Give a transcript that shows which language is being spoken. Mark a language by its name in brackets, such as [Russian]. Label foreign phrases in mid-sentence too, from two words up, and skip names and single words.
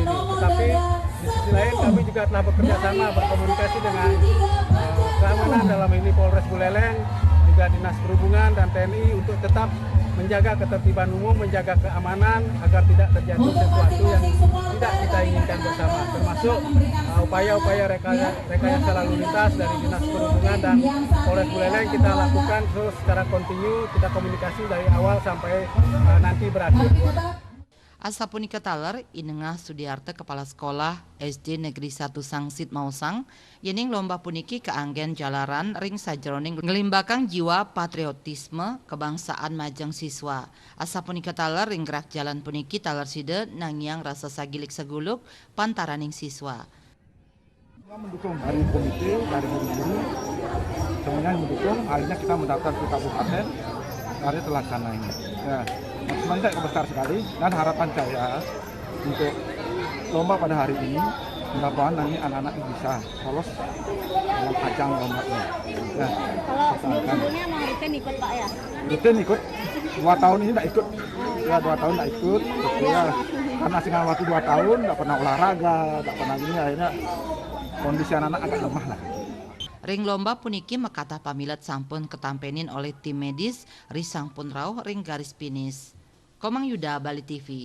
[Indonesian] Tetapi di sisi lain kami juga telah bekerja sama berkomunikasi dengan keamanan dalam ini Polres Buleleng, juga Dinas Perhubungan dan TNI untuk tetap menjaga ketertiban umum, menjaga keamanan agar tidak terjadi sesuatu yang tidak kita inginkan bersama, termasuk upaya-upaya rekayasa lalu lintas dari Dinas Perhubungan dan Polres Buleleng kita lakukan terus secara kontinu, kita komunikasi dari awal sampai nanti berakhir. [Balinese] Asapunika taler Inengah Sudiarte Kepala Sekolah SD Negeri 1 Sangsit Mausang yening lomba puniki keanggen jalaran ring sajeroning ngelimbakang jiwa patriotisme kebangsaan majang siswa. Asapunika taler ring gerak jalan puniki taler side nangyang rasa sagilik seguluk pantaraning siswa. [Indonesian] Mendukung dari komite, dari guru-guru semuanya mendukung, akhirnya kita mendaftar ke kabupaten dari terlaksana ini. Ya, semangat besar sekali dan harapan saya untuk lomba pada hari ini mudah-mudahan nanti anak-anak bisa lolos dalam ajang lomba ini. Ya, kalau sebelum-sebelumnya emang rutin ikut Pak ya? Rutin ikut, 2 tahun ini tidak ikut. Ya 2 tahun tidak ikut. Ya, karena singkat waktu 2 tahun tidak pernah olahraga, tidak pernah gini, akhirnya kondisi anak-anak agak lemah lah. [Balinese] Ring lomba puniki mekatah pamilet sampun ketampenin oleh tim medis ri sampun rauh ring garis finish. Komang Yuda, Bali TV.